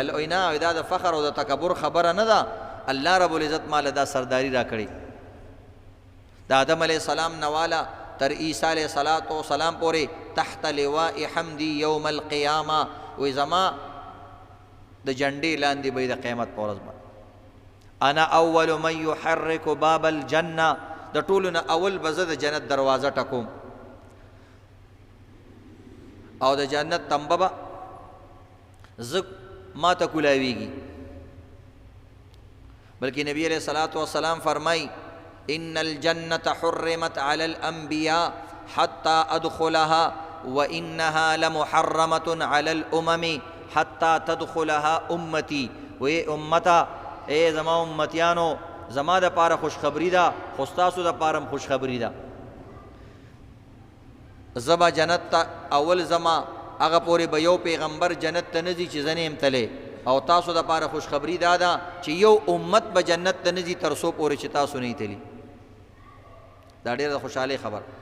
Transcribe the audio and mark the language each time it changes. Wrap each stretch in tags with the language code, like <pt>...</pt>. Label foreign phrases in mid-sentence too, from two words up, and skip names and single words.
<ps>الله وایي نه دا د فخر او د تکبر خبره نه ده الله رب العزت ماله دا سرداری را کړې د آدم</ps> <ar>علیہ السلام</ar> <ps>نواله تر عیسی</ps> <ar>علیہ السلام</ar> <ps>پورې</ps> <ar>تحت لواء حمدی یوم القیامه</ar> <ps>وی زما د جنډې لاندې به د قیامت په ورځ باندې</ps> <ar>انا اول من يحرك باب الجنه</ar> <ps>د ټولو نه اول به زه د جنت دروازه ټکوم او د جنت تمبه به زه ما ته کولاویږي بلکې نبی</ps> <ar>علیہ الصلوۃ والسلام</ar> <ps>فرمای</ps> <ar>ان الجنة حرمت على الانبیاء حتى ادخلها وانها لمحرمة على الامم حتى تدخلها امتی</ar> <ps>وی امتا اے زما امتیانو زما د پاره خوشخبری ده خو ستاسو د پاره خوشخبری ده زما جنت ته اول زما هغه پورې به یو پیغمبر جنت ته نه ځي چې زه نه یم تللی او تاسو د پاره خوشخبری دا ده چې یو امت به جنت ته نه ځي تر څو پورې چې تاسو نه یې تلي دا ډېره د خوشحالۍ خبر</ps>